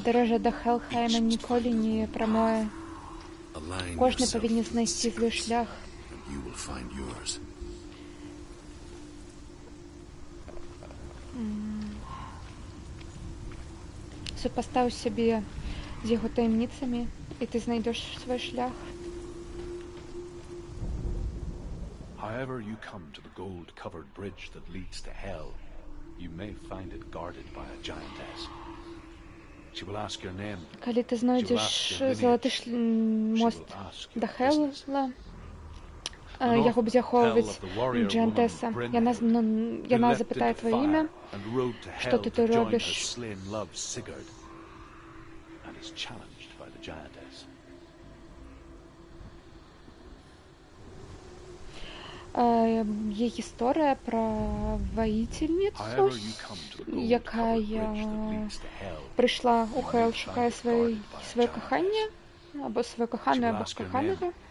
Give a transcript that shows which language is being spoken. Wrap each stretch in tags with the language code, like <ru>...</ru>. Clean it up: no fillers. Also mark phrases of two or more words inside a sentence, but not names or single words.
<be>Падарожжа до Хелхайма ніколи не прамое.</be> <en>Align</en> <be>Кожны</be> <en>yourself</en> <be>павінен</be> <en>with</en> <be>знайсці свой</be> <en>secrets,</en> <be>шлях.</be> <en>and you will find yours.</en> <be>Супастаў сябе з яго таямніцамі, і ты знайдеш свой шлях.</be> <en>However you come to the gold-covered bridge that leads to Hell, you may find it guarded by a giantess. She will ask your name.</en> <be>Калі ты знойдзеш залаты мост да Хела, яго будзе ахоўваць Джантеса. Яна запытае твоё імя, што ты тут робіш. Є гісторыя пра ваіцельніцу, якая прыйшла ў Хэл, шукае сваё каханне, або сваё каханую, або каханага.</be>